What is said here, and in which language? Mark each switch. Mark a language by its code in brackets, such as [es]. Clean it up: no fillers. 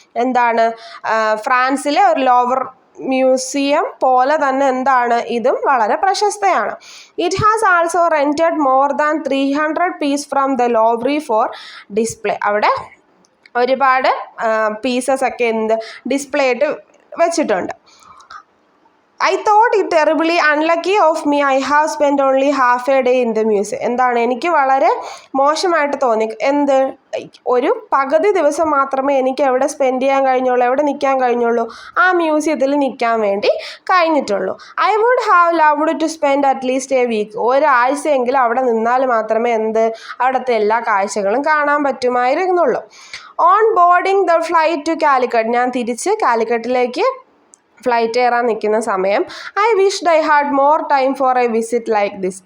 [ml] എന്താണ്, ഫ്രാൻസിലെ ഒരു ലോവർ മ്യൂസിയം പോലെ തന്നെ എന്താണ്, ഇതും വളരെ പ്രശസ്തയാണ്. [en] It has also rented more than 300 piece from the Louvre for display. [ml] അവിടെ ഒരുപാട് പീസസ് ഒക്കെ ഡിസ്പ്ലേ ആയിട്ട് വെച്ചിട്ടുണ്ട്. [en] I thought it terribly unlucky of me. I have spent only half a day in the museum. [ml] എന്താണ്, എനിക്ക് വളരെ മോശമായിട്ട് തോന്നി. ഒരു പകുതി ദിവസം മാത്രമേ എനിക്ക് എവിടെ സ്പെൻഡ് ചെയ്യാൻ കഴിഞ്ഞുള്ളൂ, എവിടെ നിൽക്കാൻ കഴിഞ്ഞുള്ളൂ, ആ മ്യൂസിയത്തിൽ നിൽക്കാൻ വേണ്ടി കഴിഞ്ഞിട്ടുള്ളൂ. [en] I would have loved to spend at least a week. [ml] ഒരാഴ്ചയെങ്കിലും അവിടെ നിന്നാൽ മാത്രമേ അവിടുത്തെ എല്ലാ കാഴ്ചകളും കാണാൻ പറ്റുമായിരുന്നുള്ളൂ. [en] On boarding the flight to Calicut. [ml] ഞാൻ തിരിച്ച് കാലിക്കറ്റിലേക്ക് ഫ്ലൈറ്റ് കയറാൻ നിൽക്കുന്ന സമയം [en] I wished I had more time for a visit like this.